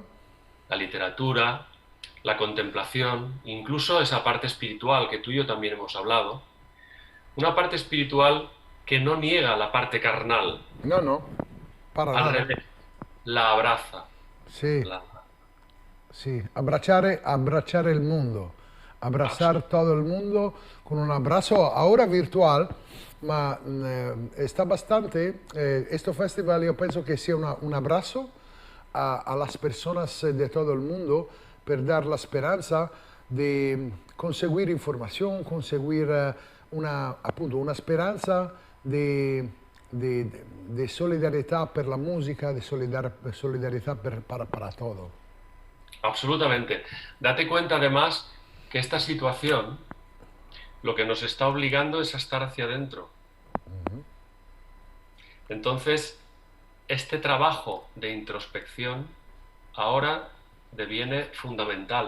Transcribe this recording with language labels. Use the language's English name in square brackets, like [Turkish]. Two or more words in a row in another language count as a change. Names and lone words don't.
[Spanish] La literatura, la contemplación, incluso esa parte espiritual que tú y yo también hemos hablado. Una parte espiritual que no niega la parte carnal. No, para nada. Al revés, la abraza. Sí, sí, [Italian] abbracciare il mondo, abbracciare [Spanish] todo el mundo con un abrazo ahora virtual, ma está bastante, este festival yo pienso que sea un abrazo a las personas de todo el mundo per dar la esperanza de conseguir información, conseguir [Italian] appunto, una speranza di solidarietà per la musica, di solidarietà [Spanish] para todo. Absolutamente. Date cuenta además que esta situación lo que nos está obligando es a estar hacia adentro. Entonces, este trabajo de introspección ahora deviene fundamental.